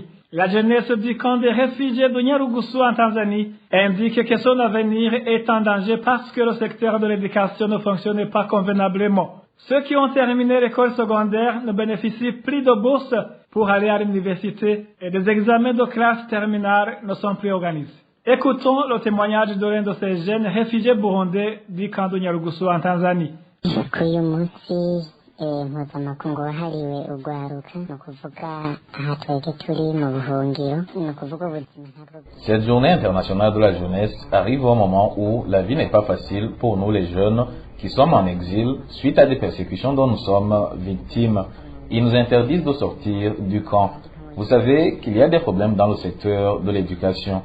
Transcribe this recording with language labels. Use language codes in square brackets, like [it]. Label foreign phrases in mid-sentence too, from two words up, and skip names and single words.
[fr] La jeunesse du camp des réfugiés de Nyarugusu en Tanzanie indique que son avenir est en danger parce que le secteur de l'éducation ne fonctionne pas convenablement. Ceux qui ont terminé l'école secondaire ne bénéficient plus de bourse pour aller à l'université et des examens de classe terminale ne sont plus organisés. Écoutons le témoignage de l'un de ces jeunes réfugiés burundais du camp de Nyarugusu en Tanzanie. [rn] mpuzamakungu wahariwe urwaruka ni ukuvuga aha twebwe turi mu buhungiro ni ukuvuga ubuzima ntabwo. [fr] Cette journée internationale de la jeunesse arrive au moment où la vie n'est pas facile pour nous les jeunes qui sommes en exil suite à des persécutions dont nous sommes victimes. Ils nous interdisent de sortir du camp. Vous savez qu'il y a des problèmes dans le secteur de l'éducation.